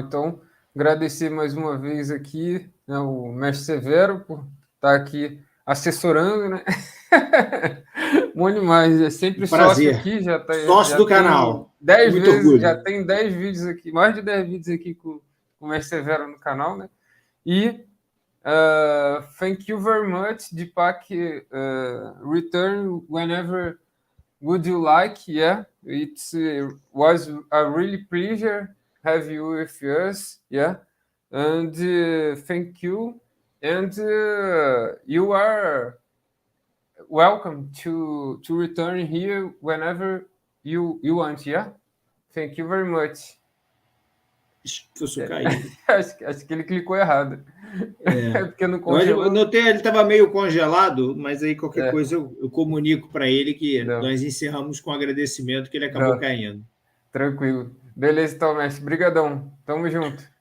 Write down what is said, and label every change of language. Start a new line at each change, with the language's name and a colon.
Portuguese: Então, agradecer mais uma vez aqui, né, o mestre Severo por estar aqui assessorando, né? Bom demais, é sempre prazer. Sócio aqui, sócio do canal. 10 muito vezes, orgulho. já tem 10 vídeos aqui, mais de 10 vídeos aqui com o mestre Severo no canal, né?
English: E thank you very much, Deepak. Return whenever would you like? Yeah, it was a really pleasure have you with us. Yeah, and thank you. And you are welcome to return here whenever you want. Yeah, thank you very much.
Portuguese: Acho que eu sou caído. Acho que ele clicou errado. Porque não congelou. Eu notei, ele estava meio congelado, mas aí qualquer coisa eu comunico para ele que nós encerramos com agradecimento, que ele acabou caindo. Tranquilo. Beleza, então, mestre. Brigadão. Tamo junto.